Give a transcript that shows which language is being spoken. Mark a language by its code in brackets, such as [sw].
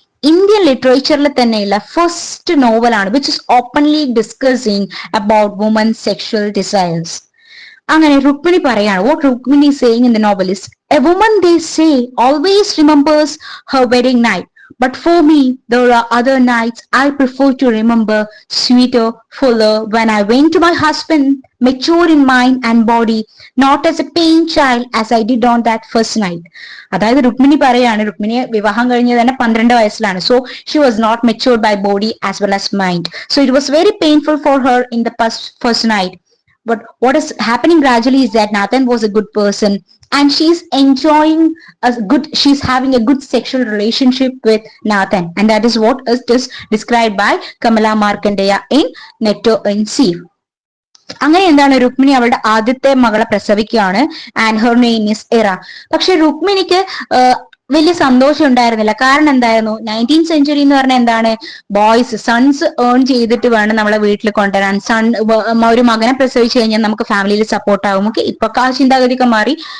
[ml] Indian ലിറ്ററേച്ചറിൽ തന്നെയുള്ള first നോവലാണ് [en] Which is openly discussing about woman sexual desires. [ml] അങ്ങനെ രുക്മിണി പറയാണ്, [en] What Rukmini saying in the novel is, a woman they say always remembers her wedding night. But for me, there are other nights I prefer to remember, sweeter, fuller, when I went to my husband, mature in mind and body, not as a pain child as I did on that first night. [ml] അതായത് രുക്മിണി പറയാണ്, രുക്മിണിയെ വിവാഹം കഴിഞ്ഞത് തന്നെ 12 വയസ്സിലാണ്. [en] So she was not matured by body as well as mind. So it was very painful for her in the first night. But what is happening gradually is that Nathan was a good person and she's enjoying she's having a good sexual relationship with Nathan, and that is what is described by Kamala Markandeya in Nectar in Sea. [ml] അങ്ങനെ എന്താണ്, രുക്മിണി അവളുടെ ആദ്യത്തെ മകളെ പ്രസവിക്കുകയാണ്. [en] And her name is Ira. [ml] പക്ഷെ രുക്മിണിക്ക് വലിയ സന്തോഷം ഉണ്ടായിരുന്നില്ല. കാരണം എന്തായിരുന്നു, 19th സെഞ്ചുറി എന്ന് പറഞ്ഞാൽ എന്താണ്, ബോയ്സ് സൺസ് ഏൺ ചെയ്തിട്ട് വേണം നമ്മളെ വീട്ടിൽ കൊണ്ടുവരാൻ. ഒരു മകനെ പ്രസവിച്ചു കഴിഞ്ഞാൽ നമുക്ക് ഫാമിലിയിൽ സപ്പോർട്ട് ആകും. ഓക്കെ, ഇപ്പൊ ആ ചിന്താഗതിയൊക്കെ മാറി.